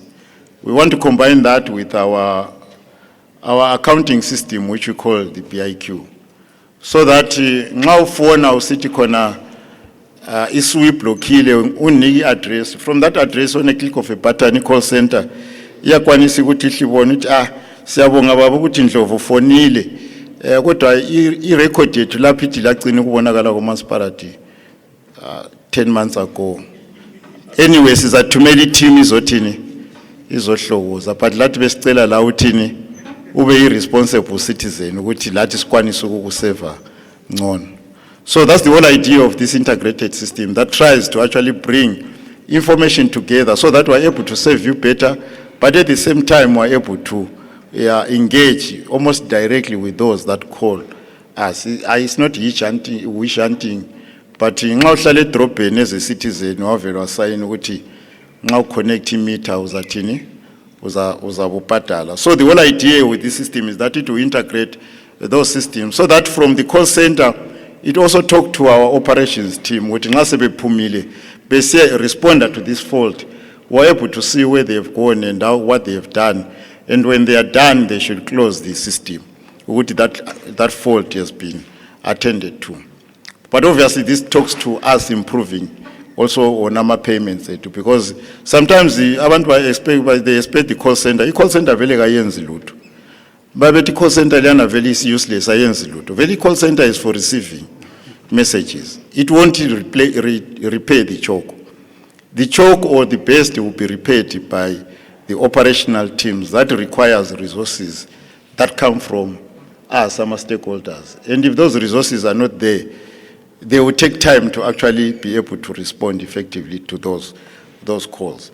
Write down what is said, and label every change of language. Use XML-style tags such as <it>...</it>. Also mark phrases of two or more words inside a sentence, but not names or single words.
<en>We want to combine that with our accounting system, which we call the BIQ. So that now for our city corner,</en> <nd>isweep lokile, uniki</nd> <en>address. From that address, on a click of a button, call center,</en> <nd>iyakwanisa ukuthi ihlibone ukuthi siyabonga baba ukuthi Ndlovu fonile kodwa i-record yethu lapho ithi lagcina ukubonakala kumasipalati</nd> <en>10 months ago. Anyway,</en> <nd>sizathumela i-team izothini izohlokoza, but lathi besicela la uthini ube i-</nd> <en>responsible citizen</en> <nd>ukuthi lathi sikwanise ukukuseva ngcono.</nd> <en>So that's the whole idea of this integrated system that tries to actually bring information together so that we're able to serve you better, but at the same time we're able to engage almost directly with those that call us. It's not wish hunting, but</en> <nd>nxa uhlala edrobheni</nd> <en>as a citizen</en> <nd>wavela wasayina ukuthi nxa uconnect imeter uzathini uzabubhadala.</nd> <en>So the whole idea with this system is that it will integrate those systems so that from the call center it also talk to our operations team</en> <nd>ukuthi nxa sebephumile bese</nd> <en>respond to this fault, we're able to see where they have gone and what they have done, and when they are done they should close the system ukuthi that fault has been attended to. But obviously this talks to us improving also on our payments because sometimes they expect the call center. The call center</en> <nd>vele kayenzi lutho.</nd> <en>But the call center</en> <nd>lana vele</nd> <en>is useless</en> <nd>ayenzi lutho.</nd> <en>Vele call center is for receiving messages. It won't repair the choke. The choke or the best will be repaired by the operational teams. That requires resources that come from us, some stakeholders. And if those resources are not there, they will take time to actually be able to respond effectively to those calls.</en>